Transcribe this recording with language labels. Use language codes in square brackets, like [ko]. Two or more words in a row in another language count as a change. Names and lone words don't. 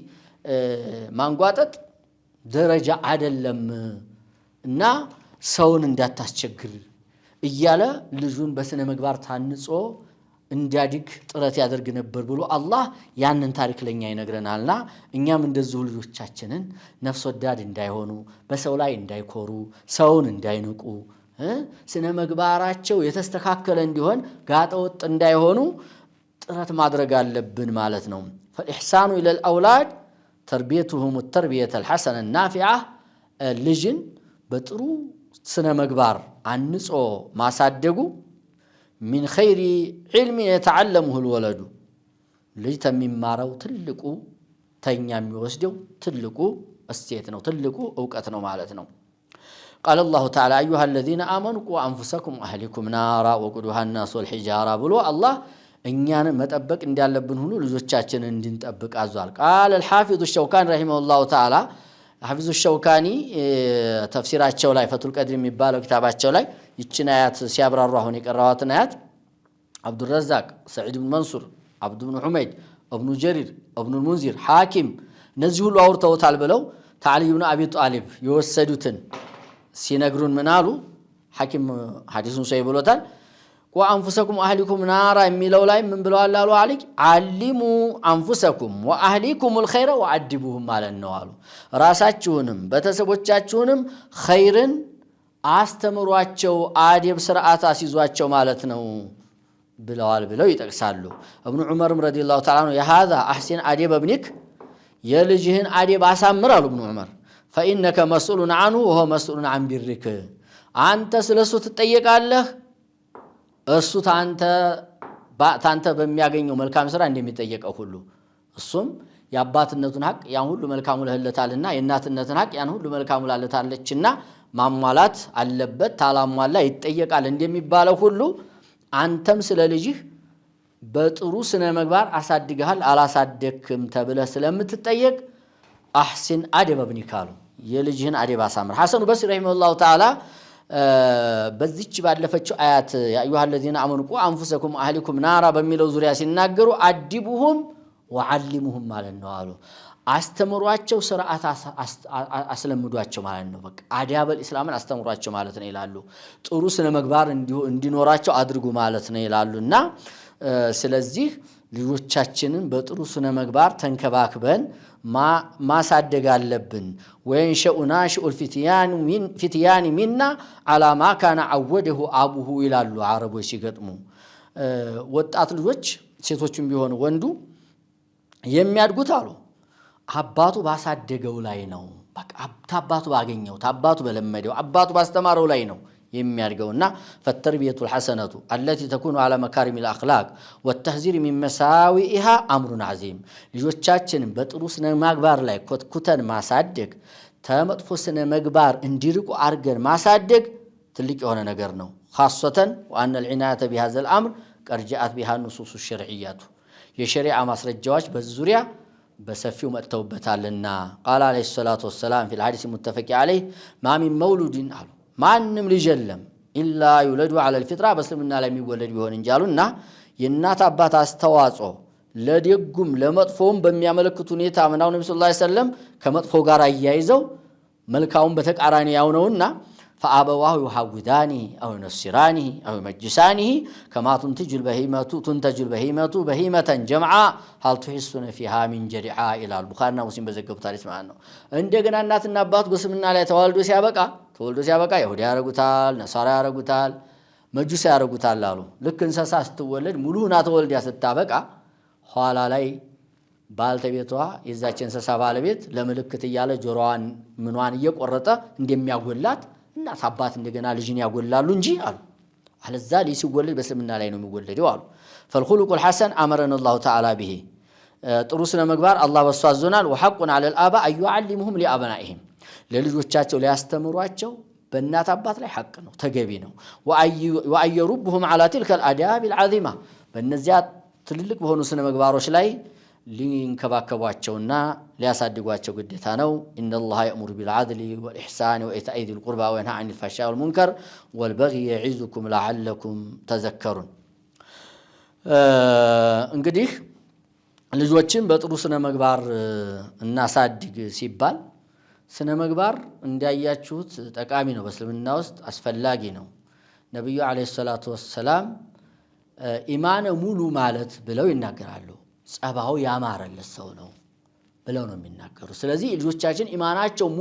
[am] ማንጓጠጥ ደረጃ አይደለም እና ሰውን እንዳታስቸግር እያለ ልጁን በስነ ምግባር ታንጾ እንዲያድግ ጥረት ያደርግ ነበር ብሎ አላህ ያንን ታሪክ ለኛ ይነግረናልና እኛም እንደዚሁ ልጆቻችንን ነፍስ ወዳድ እንዳይሆኑ፣ በሰው ላይ እንዳይኮሩ፣ ሰውን እንዳይንቁ፣ ስነ ምግባራቸው የተስተካከለ እንዲሆን ጋጠወጥ እንዳይሆኑ ጥረት ማድረግ አለብን ማለት ነው። [ar] فالإحسان إلى الأولاد تربيتهم التربية الحسنة النافعة [am] ልጅን በጥሩ ስነ ምግባር አንጾ ማሳደጉ [ar] من خير علم يتعلمه الولد [am] ልጅ ተሚማረው ትልቁ ተኛ የሚወስደው ትልቁ እሴት ነው ትልቁ ዕውቀት ነው ማለት ነው። [ar] قال الله تعالى أيها الذين آمنوا قوا أنفسكم وأهليكم نارا وقودها الناس والحجارة [am] ብሎ አላህ እኛን መጠበቅ እንዳለብን ሁሉ ልጆቻችንን እንድንጠብቅ አዟል። [ar] قال الحافظ الشوكاني رحمه الله تعالى حافظ الشوكاني [am] ተፍሲራቸው ላይ ፈቱል ቀድር የሚባለው ኪታባቸው ላይ ይችን አያት ሲያብራሩ አሁን የቀራዋትን አያት عبد الرزاق سعيد بن منصور عبد بن حميد ابن جرير ابن المنذر حاكم እነዚህ ሁሉ አውርተውታል ብለው تعالي بن أبي طالب የወሰዱትን ሲነግሩን ምን አሉ? ሐኪም ሐዲሱን ሰይ ብሎታል። [ar] وأنفسكم وأهليكم نارا [am] የሚለው ላይ ምን ብለዋል አሉ? [ar] علموا أنفسكم وأهليكم الخير ወአድቡሁም [am] ማለት ነው አሉ። ራሳችሁንም ቤተሰቦቻችሁንም ኸይርን አስተምሯቸው አደብ ስርዓት አስይዟቸው ማለት ነው ብለዋል ብለው ይጠቅሳሉ። እብኑ ዑመርም [ar] رضي الله تعالى [am] ነው የሃዛ [ar] أحسن أدب [am] ابنك የልጅህን አደብ አሳምር አሉ እብኑ ዑመር [ar] فإنك مسؤول عنه وهو مسؤول عن برك [am] አንተ ስለሱ ትጠየቃለህ እሱ ታንተ በሚያገኘው መልካም ስራ እንደሚጠየቀው ሁሉ እሱም የአባትነቱን ሐቅ ያን ሁሉ መልካሙ ለህለታልና የእናትነቱን ሐቅ ያን ሁሉ መልካሙ ላለታለችና ማሟላት አለበት ታላሟላ ይጠየቃል እንደሚባለው ሁሉ አንተም ስለ ልጅህ በጥሩ ስነ ምግባር አሳድገሃል አላሳደክም ተብለህ ስለምትጠየቅ [ar] أحسن أدب [am] ابنك የልጅህን አደብ አሳምር። ሐሰኑ በስሪ [ar] رحمه الله تعالى [am] በዚች ባለፈችው አያት [ar] يا أيها الذين آمنوا قوا أنفسكم وأهليكم نارا [am] በሚለው ዙሪያ ሲናገሩ [ar] أدبوهم وعلموهم [am] ማለት ነው አሉ። አስተምሯቸው ስርዓት አስለምዷቸው ማለት ነው። በቃ አዳበል እስላምን አስተምሯቸው ማለት ነው ይላሉ። ጥሩ ስነ ምግባር እንዲኖራቸው አድርጉ ማለት ነው ይላሉና ስለዚህ ልጆቻችንን በጥሩ ስነ ምግባር ተንከባክበን ማሳደግ አለብን። [ar] وينشأ ناشئ الفتيان منا على ما كان عوده [am] አቡሁ ይላሉ አረቦች ሲገጥሙ። ወጣት ልጆች ሴቶችም ቢሆኑ ወንዱ የሚያድጉት አሉ አባቱ ባሳደገው ላይ ነው። በቃ አባቱ ባገኘው አባቱ በለመደው አባቱ ባስተማረው ላይ ነው የሚያድገውና [ar] فالتربيه الحسنه التي تكون على مكارم الاخلاق والتحذير من مساوئها امر عظيم [am] ልጆቻችንን በጥሩ ስነ ምግባር ላይ ኮትኩተን ማሳደግ ተመጥፎ ስነ ምግባር እንዲርቁ አርገን ማሳደግ ትልቅ የሆነ ነገር ነው። [ar] خاصة وان العنايه بهذا الامر قد جاءت بها النصوص الشرعيه [am] የሸሪዓ ማስረጃዎች በዙሪያ በሰፊው መጥተውበታልና [ar] قال عليه الصلاه والسلام في الحديث المتفق عليه ما من مولود [am] አሉ ማንም ልጅ የለም [ar] إلا يولد على الفطره [am] በእስልምና ላይ የሚወለድ ቢሆን እንጃሉና የእናት አባት አስተዋጽኦ ለደጉም ለመጥፎም በሚያመለክቱ ሁኔታ ምናው ነብዩ [ar] صلى الله عليه وسلم [am] ከመጥፎ ጋር አያይዘው መልካውን በተቃራኒ ያውነውና [ar] فأبواه يحودانه أو ينصرانه أو يمجسانه كما تنتج البهيمة بهيمة جمعاء هل تحسون فيها من جرعاء إلى [am] البخاري ومسلم በዘገቡ ታሪክ ማለት ነው። እንደገና እናትና አባት በስምና ላይ ተወልዶ ሲያበቃ ይሁዳ ያረጉታል፣ ነሳራ ያረጉታል፣ መጁስ ያረጉታል አሉ። ልክ እንሰሳ ስትወለድ ሙሉና ተወልዳ ስታበቃ ኋላ ላይ ባልተቤቷ የዛች እንሰሳ ባለቤት ለምልክት እያለ ጆሮዋን ምኗን እየቆረጠ እንደሚያጎላት እናት አባት እንደገና ልጅን ያጎላሉ እንጂ አሉ አለዛ ልጅ ሲወለድ በስምና ላይ ነው የሚወለደው አሉ። [ar] فالخلق الحسن أمرنا الله تعالى به [am] ጥሩ ስነ ምግባር አላህ በሱ አዞናል። [ar] وحق على الآباء أن يعلمهم لأبنائهم [am] ለልጆቻቸው ሊያስተምሯቸው በእናት አባት ላይ ሐቅ ነው ተገቢ ነው። [ar] وأن يربهم على تلك الآداب العظيمة [am] በእነዚያ ትልልቅ በሆኑ ስነ ምግባሮች ላይ ሊንከባከቧቸውና ሊያሳድጓቸው ግዴታ ነው። [ar] إن الله يأمر بالعدل والإحسان وإيتاء ذي القربى وينهى عن الفحشاء والمنكر والبغي يعظكم لعلكم تذكرون። [am] እንግዲህ ልጆችን በጥሩ ስነ ምግባር እናሳድግ ሲባል ስነ ምግባር እንዳያችሁት ጠቃሚ ነው፣ በእስልምና ውስጥ አስፈላጊ ነው። ነብዩ [ar] عليه الصلاة والسلام [am] ኢማን ሙሉ ማለት ብለው ይናገራሉ። ጸባው ያማረለት ሰው ነው ብለው ነው የሚናገሩ። ስለዚህ ልጆቻችን ኢማናቸው ሙሉ